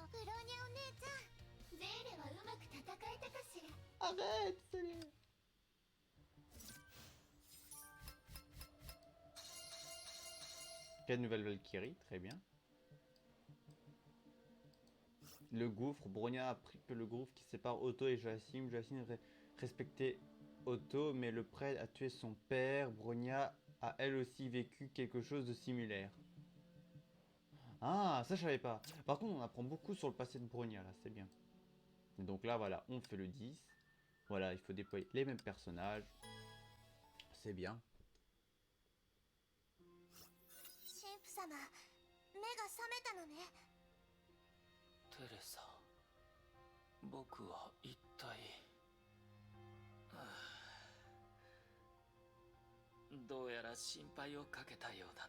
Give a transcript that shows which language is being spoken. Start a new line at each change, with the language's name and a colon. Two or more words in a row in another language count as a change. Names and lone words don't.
Japanese: ブローニャお姉ちゃん、ゼーレはうまく戦えたかしら。
French: Arrête, ça y est. Quelle nouvelle Valkyrie, très bien. Le gouffre, Bronya a appris que le gouffre qui sépare Otto et Joachim respectait Otto, mais le prêtre a tué son père. Bronya a elle aussi vécu quelque chose de similaire. Ah, ça je savais pas. Par contre, on apprend beaucoup sur le passé de Bronya, là, c'est bien. Et donc là, voilà, on fait le 10. Voilà, il faut déployer les mêmes personnages. C'est bien.
Japanese: 神父様、目が覚めたのね。テレサ、僕は一体、どうやら心配をかけたようだね。